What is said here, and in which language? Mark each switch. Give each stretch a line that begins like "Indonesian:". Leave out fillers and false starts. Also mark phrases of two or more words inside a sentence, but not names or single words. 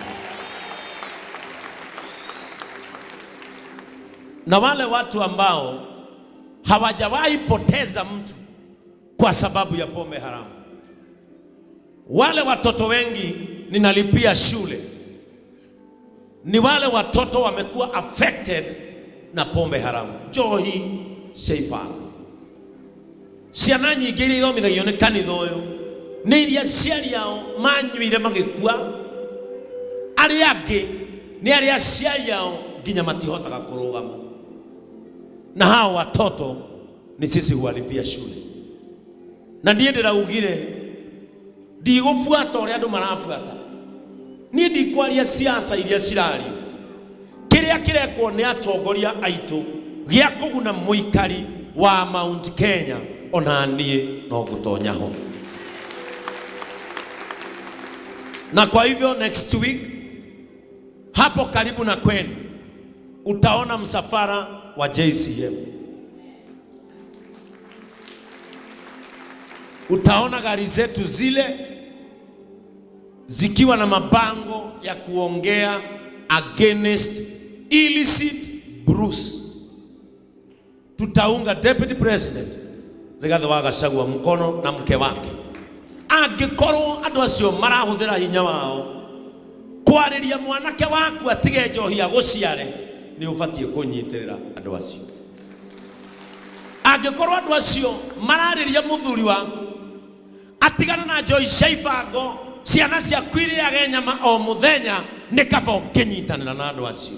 Swahili: Na wale watu ambao hawajawahi poteza mtu kwa sababu ya pombe haramu, wale watoto wengi ninalipia shule, ni wale watoto wamekuwa affected na pombe haramu.
Kikuyu: Johi Sheifa ciana nyingĩ iria ithomithagio nĩ kanitha ũyũ nĩ iria aciari ao manyuire magĩkua, arĩa angĩ nĩ arĩa aciari ao nginya matihotaga kũrũgama,
Swahili: na hao watoto ni sisi huwalipia shule.
Kikuyu: Na ndiye ndĩraugire ndigũbuata ũrĩa andũ marabuata, niĩ ndikwaria siasa iria cirario. Kĩrĩa kĩrekwo nĩ atongoria aitũ gĩa kũguna mũikari wa Mount Kenya, ona niĩ no ngũtonya ho.
Swahili: Na kwa hivyo
English: next week
Swahili: hapo karibu na kwenu utaona msafara wa JCM. Utaona gari zetu zile zikiwa na mabango ya kuongea
English: against illicit brews.
Swahili: Tutaunga Deputy President Rigathi wa Gachagua mkono na mke wake.
Kikuyu: Angĩkorwo andũ acio marahuthira hinya wao kwariria mwanake waku atige njohi agũciare, ni ubatie kunyitirira andũ acio. Angĩkorwo andũ acio marariria muthuri waku atigana na njohi cia ibango, ciana cia kwiriage nyama o muthenya, ni kaba ũkĩnyitanĩra na andũ acio.